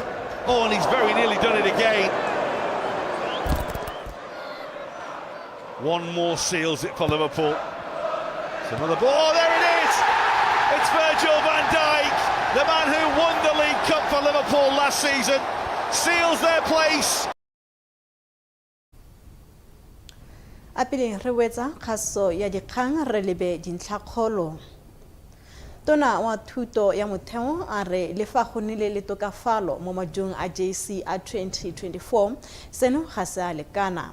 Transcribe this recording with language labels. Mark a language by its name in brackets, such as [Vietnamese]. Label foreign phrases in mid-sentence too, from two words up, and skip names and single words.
[English] Oh, and he's very nearly done it again. One more seals it for Liverpool. It's another ball. Oh, there it is! It's Virgil van Dijk, the man who won the League Cup for Liverpool last season, seals their place. [Tswana] a pele re wetsa kgaso ya dikgang re lebe dintlhakgolo. Tona wa thuto ya motheo a re le fa go nnile le tokafalo mo majong a JC a 2024 seno ga se a lekana.